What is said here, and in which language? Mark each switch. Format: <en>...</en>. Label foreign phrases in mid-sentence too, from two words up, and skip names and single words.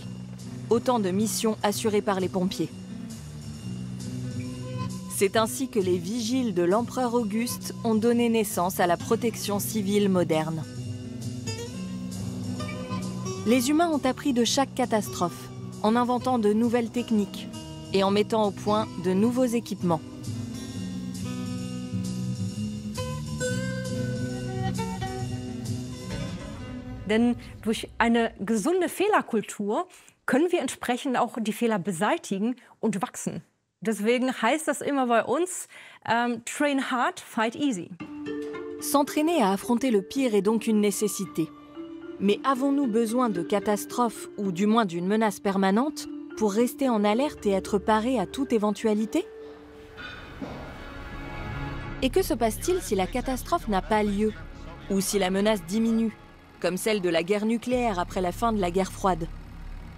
<fr>Autant de missions assurées par les pompiers. C'est ainsi que les vigiles de l'empereur Auguste ont donné naissance à la protection civile moderne. Les humains ont appris de chaque catastrophe, en inventant de nouvelles techniques et en mettant au point de nouveaux équipements.</fr> <de>Denn durch eine gesunde Fehlerkultur können wir entsprechend auch die Fehler beseitigen und wachsen. Deswegen heißt das immer bei uns,</de> <en>train hard, fight easy.</en> <fr>S'entraîner à affronter le pire est donc une nécessité. Mais avons-nous besoin de catastrophes, ou du moins d'une menace permanente, pour rester en alerte et être paré à toute éventualité? Et que se passe-t-il si la catastrophe n'a pas lieu, ou si la menace diminue, comme celle de la guerre nucléaire après la fin de la guerre froide?</fr>